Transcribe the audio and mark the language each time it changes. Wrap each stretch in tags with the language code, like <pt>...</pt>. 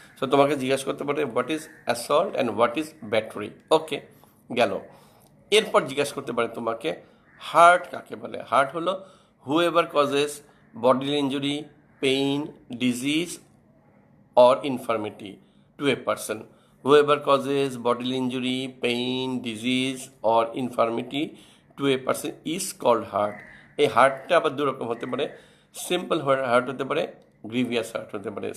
<bn>So তোমাকে জিজ্ঞাসা করতে পারে</bn> <en>What is assault and what is battery.</en> <bn>ওকে, গেল। এরপর জিজ্ঞাসা করতে পারে তোমাকে হার্ট কাকে বলে। হার্ট হলো</bn> <en>Whoever causes bodily injury, pain, disease or infirmity to a person. Whoever causes bodily injury, pain, disease or infirmity to a person is called heart.</en> <bn>এই হার্টটা আবার দু রকম হতে পারে, সিম্পল হার্ট হতে পারে, গ্রিভিয়াস হার্ট হতে পারে।</bn>